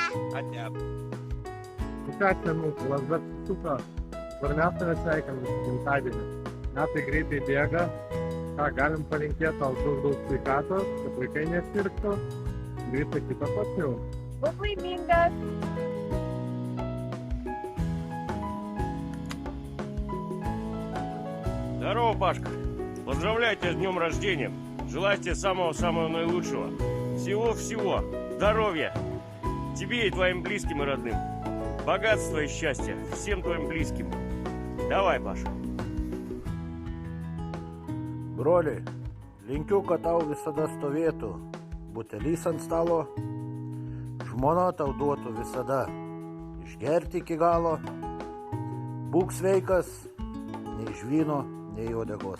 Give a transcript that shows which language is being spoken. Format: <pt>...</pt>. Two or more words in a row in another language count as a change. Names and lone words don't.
<lt>Ate. Situacija mūsų, lasda suka. Svarbiausia yra sveikinti su gimtadieniu. Metai greitai bėga. Ką galim palinkėti tau daug sveikatos, kad vaikai nesirgtų. Visa kita pasiau. Būk laimingas.</lt> <ru>Здорово, Пашка. Поздравляю тебя с днем рождения. Желаю тебе самого-самого наилучшего. Всего-всего. Здоровья. Тебе и твоим близким и родным. Богатства и счастья всем твоим близким. Давай, Паша.</ru> <lt>Broli, linkiu, kad tau visada stovėtų butelys ant stalo, žmona tau duotų visada išgerti iki galo, būk sveikas, nei iš vyno, nei uodegos.</lt>